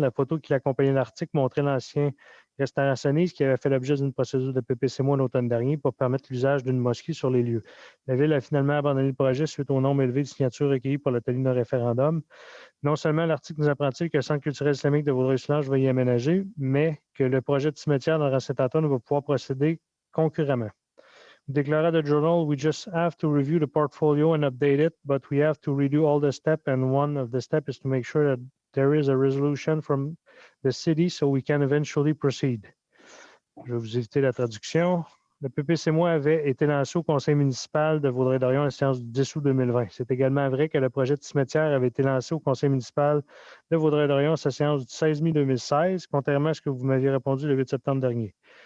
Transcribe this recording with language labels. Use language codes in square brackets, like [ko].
[fr] La photo qui accompagnait l'article montrait l'ancien restaurant Sonise qui avait fait l'objet d'une procédure de PPC-moi l'automne dernier pour permettre l'usage d'une mosquée sur les lieux. La Ville a finalement abandonné le projet suite au nombre élevé de signatures recueillies pour la tenue d'un référendum. Non seulement l'article nous apprend-il que le Centre culturel islamique de Vaudreuil-Soulanges va y aménager, mais que le projet de cimetière dans Saint-Antoine va pouvoir procéder concurremment. Déclara [en] The Journal, we just have to review the portfolio and update it, but we have to redo all the steps, and one of the steps is to make sure that there is a resolution from the city so we can eventually proceed. [fr] Je vais vous éviter la traduction. Le PPC-moi avait été lancé au conseil municipal de Vaudreuil-Dorion à la séance du 10 août 2020. C'est également vrai que le projet de cimetière avait été lancé au conseil municipal de Vaudreuil-Dorion à sa séance du 16 mai 2016, contrairement à ce que vous m'aviez répondu le 8 septembre dernier.